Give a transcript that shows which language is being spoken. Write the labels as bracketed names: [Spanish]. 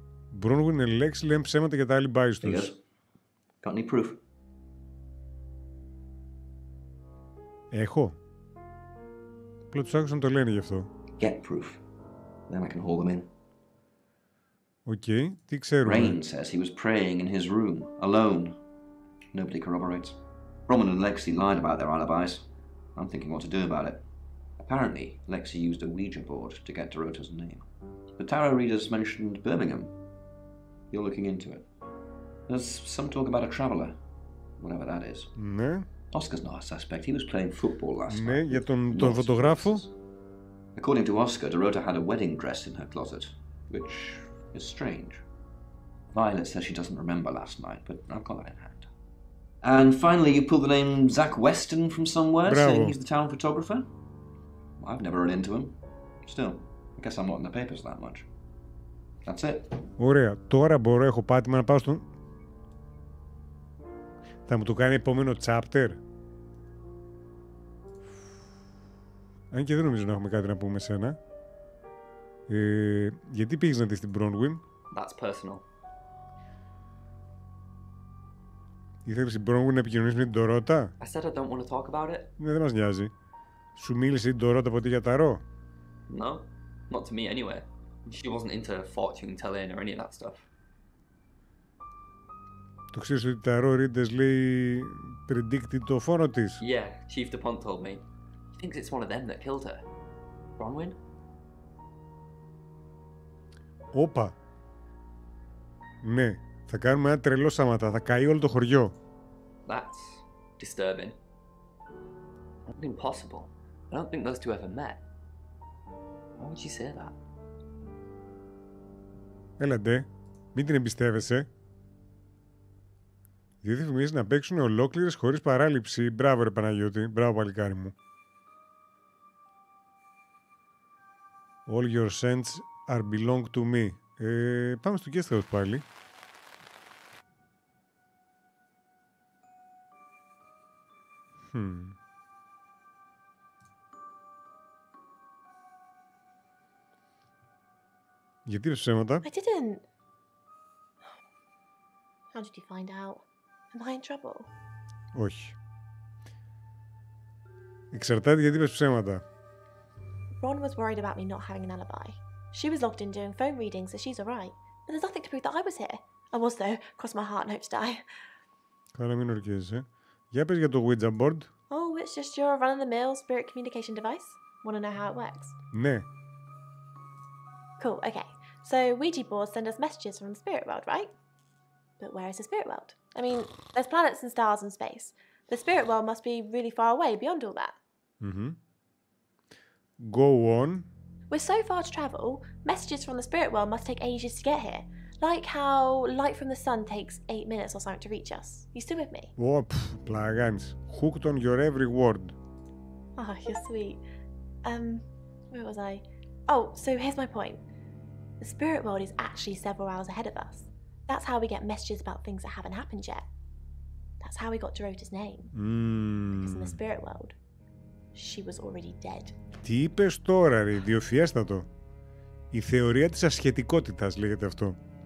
[Greek] Μπρόνγουιν [English] and [Greek] Lexi λένε ψέματα για τα alibis τους. [English] Got any proof? [Greek] Έχω. Απλά τους άκουσα να το λένε γι' αυτό. [English] Get proof. Then I can haul them in. [Greek] Οκ, τι ξέρουμε. [English] Rain says he was praying in his room, alone. Nobody corroborates. Bromwell and Lexi lied about their alibis. I'm thinking what to do about it. Apparently, Lexi used a Ouija board to get Dorota's name. The tarot readers mentioned Birmingham. You're looking into it. There's some talk about a traveller, whatever that is. [Greek] Ναι. [English] Oscar's not a suspect. He was playing football last night. [Greek] Ναι, για τον φωτογράφο. [English] According to Oscar, Dorota had a wedding dress in her closet, which is strange. Violet says she doesn't remember last night, but I've got that in hand. And finally, you pulled the name Zach Weston from somewhere, saying he's the town photographer? I've never run into him. Still, I guess I'm not in the papers that much. That's it. [Greek] Ωραία. Τώρα μπορώ, έχω πάτημα να πάω στον... Θα μου το κάνει επόμενο chapter. Αν και δεν νομίζω να έχουμε κάτι να πούμε σένα. Γιατί πήγες να δεις την Bronwyn? [English] That's personal. [Greek] Ήθελες η Bronwyn να επικοινωνήσει με την Ντορότα? [English] I said I don't want to talk about it. [Greek] Ναι, δεν μας νοιάζει. Σου μίλησε η Ντορότα ποτέ για ταρό? [English] No, not to me anyway. She wasn't into fortune telling or any of that stuff. [Greek] Το ξέρεις ότι τα ταρό readers λέει [English] predicted [Greek] το φόνο της? [English] Yeah, Chief DuPont told me. He thinks it's one of them that killed her. Bronwyn? [Greek] Όπα. Ναι, θα κάνουμε ένα τρελό σαματά, θα καεί όλο το χωριό. [English] That's disturbing. Not impossible. I don't think those two ever met. Why would you say that? [Greek] Έλατε, μην την εμπιστεύεσαι. Δύο διαφημίσεις να παίξουν ολόκληρες χωρίς παράληψη. Μπράβο ρε Παναγιώτη, μπράβο παλικάρι μου. [English] All your scents are belong to me. [Greek] Πάμε στο guest house πάλι. Γιατί είπες ψέματα? [English] I didn't. How did you find out? Am I in trouble? [Greek] Όχι. Εξαρτάται γιατί είπες ψέματα. [English] Ron was worried about me not having an alibi. She was logged in doing phone readings, so she's alright. But there's nothing to prove that I was here. I was though. Cross my heart and hope to die. [Greek] Καλά, μην ορκίζεσαι. Για πες για το Ouija board. [English] Oh, it's just your run-of-the-mill spirit communication device. Want to know how it works? [Greek] Ναι. [English] Cool, okay. So Ouija boards send us messages from the spirit world, right? But where is the spirit world? I mean, there's planets and stars in space. The spirit world must be really far away beyond all that. Go on. We're so far to travel, messages from the spirit world must take ages to get here. Like how light from the sun takes 8 minutes or something to reach us. You still with me? [Greek] Πλαγάνεις. [English] Hooked on your every word. Oh, you're sweet. Where was I? Oh, so here's my point. The spirit world is actually several hours ahead of us. That's how we get messages about things that haven't happened yet. That's how we got Dorota's name. Because in the spirit world, she was already dead. [Greek] Τι είπες τώρα ρε, ιδιοφιέστατο. Η θεωρία της ασχετικότητας λέγεται αυτό.